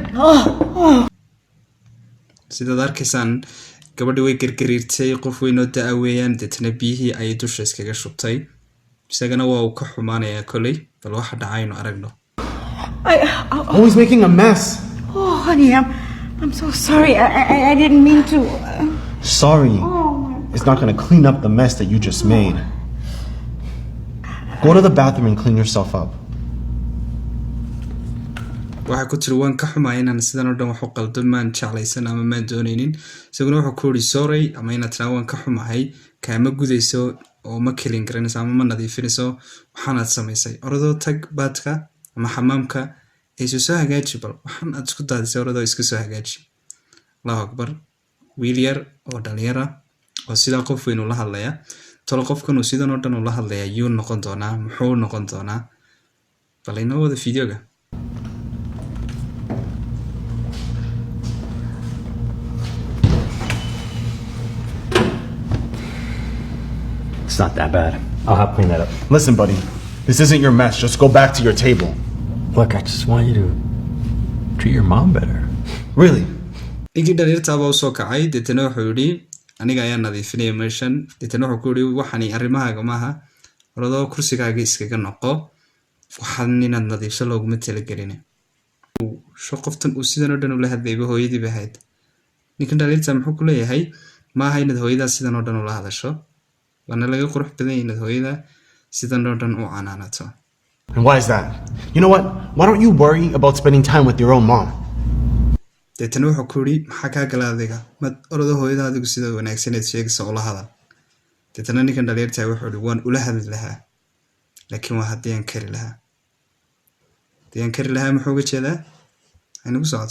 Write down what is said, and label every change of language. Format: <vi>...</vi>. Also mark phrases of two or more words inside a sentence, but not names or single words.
<so>sidaad arkaysaan gabadhi way gargariirtay qof weyn oo daa weeyaan deetana biyihii ay dusha iskaga shubtay isagana waa uu ka xumaanayaa kolay bal waxa dhacayno aragno</so> <en>Always making a mess. Oh, honey, I'm so sorry. I didn't mean to. Sorry. Oh, It's not gonna clean up the mess that you just made. Go to the bathroom and clean yourself up.</en> <so>waxay ku tiri waan ka xumahay inaan sidan oo dhan wax u qaldo maan jeclaysan ama maan doonaynin isaguna wuxuu ku yidhi sorry ama inaad tiraa waan ka xumahay kaama gudayso oo ma kelin garanayso ama ma nadiifinayso waxaanaad samaysay orodoo tag baadka ama xamaamka isu soo hagaaji bal waxaan aad isku daadisay orodoo iska soo hagaaji allahu akbar wiil yar oo dhalinyara oo sidaa qof weyn ula hadlaya tolo qofkan uu sidan oo dhan ula hadlaya yuu noqon doonaa muxuu noqon doonaa bal inoo wada fideoga</so> <en>It's not that bad. I'll help clean that up. Listen, buddy, this isn't your mess. Just go back to your table. Look, I just want you to treat your mom better. Really?</en> <so>ninkii dhalinyartaaba u soo kacay deetana wuxuu yidhi aniga ayaa nadiifinaya meeshan deetana wuxuu ku yidhi waxani arrimahaaga maaha orodoo kursigaaga iskaga noqo waxaan inaad nadiifso looguma talagelin qoftan uu sidan oo dhan ula hadlayba hooyadii bay ahayd ninkan dhalinyarta muxuu ku leeyahay maaha inaad hooyadaa sidan oo dhan ula hadasho waana laga qurux badan yahay inaad hooyada sidan oo dhan u canaanato.</so> <en>And why is that? You know what? Why don't you worry about spending time with your own mom?</en> <so>deetana wuxuu ku yidhi maxaa kaa gala adiga mad orodo hooyada adigu sida wanaagsaneed sheegaysa ula hadal deetana ninkan dhalinyarta wuxuu yidhi waan ula hadli lahaa laakiin waa haddii aan kari lahaa haddii aan kari lahaa muxuu uga jeedaa aynagu socoto.</so>